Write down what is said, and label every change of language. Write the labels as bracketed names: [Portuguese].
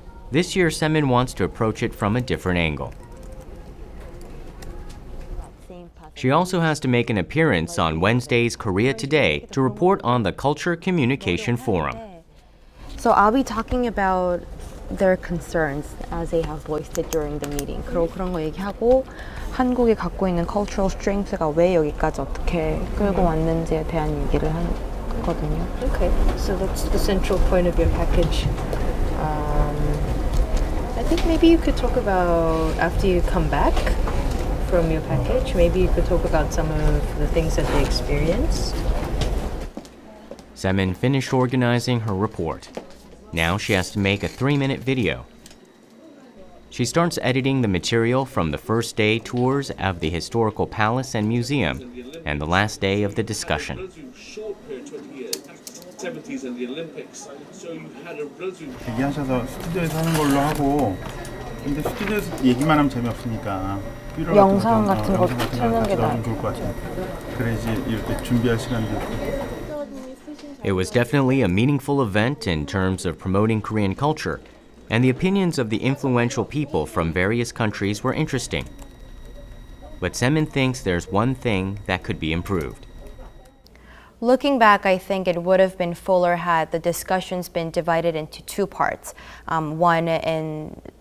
[English] This year, Se-min wants to approach it from a different angle. She also has to make an appearance on Wednesday's Korea Today to report on the Culture Communication Forum. So I'll be talking about their concerns as they have voiced it during the meeting. [Korean] 그런 거 얘기하고 한국이 갖고 있는 [English] cultural strength [Korean] 가 왜 여기까지 어떻게 끌고 왔는지에 대한 얘기를 하거든요. [English] Okay, so that's the central point of your package. I think maybe you could talk about, after you come back from your package, maybe you could talk about some of the things that they experienced. Se-min finished organizing her report. Now she has to make a 3-minute video. She starts editing the material from the first day tours of the historical palace and museum and the last day of the discussion. 70s and the Olympics. So you had a relative. [Korean] 얘기하셔서 스튜디오에서 하는 걸로 하고, 근데 스튜디오에서 얘기만 하면 재미없으니까 영상 같은 거 찾는 게 나을 좋을 것 같아요. 그래야지 이렇게 준비할 시간도 있고. [English] It was definitely a meaningful event in terms of promoting Korean culture, and the opinions of the influential people from various countries were interesting. But Se-min thinks there's one thing that could be improved. Looking back, I think it would have been fuller had the discussions been divided into two parts. One in